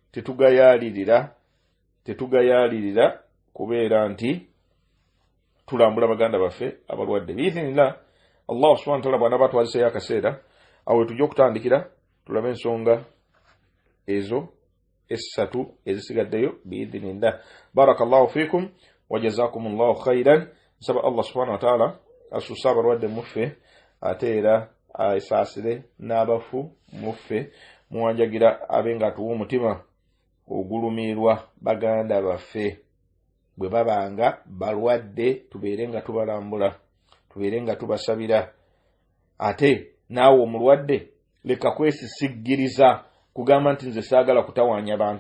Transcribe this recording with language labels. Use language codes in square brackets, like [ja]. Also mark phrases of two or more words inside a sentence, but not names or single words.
[lg] tetugayaalirira kubeera nti tulambula baganda baffe abalwadde [ar] بإذن الله الله سبحانه وتعالى [lg] bwana batwaziseyo akaseera awo tujja okutandikira tulabe ensonga ezo essatu ezisigaddeyo [ar] بإذن الله بارك الله فيكم وجزاكم الله خيرا [lg] nsaba [ar] الله سبحانه وتعالى [lg] asusse abalwadde muffe ate era asaasire n'abafu muffe muwanjagira abe nga atuwa omutima ogulumirwa baganda baffe bwe babanga balwadde tubeere nga tubalambula tubeere nga tubasabira ate naawe omulwadde leka kwesisiggiriza kugamba nti nze saagala kutawaanya abantu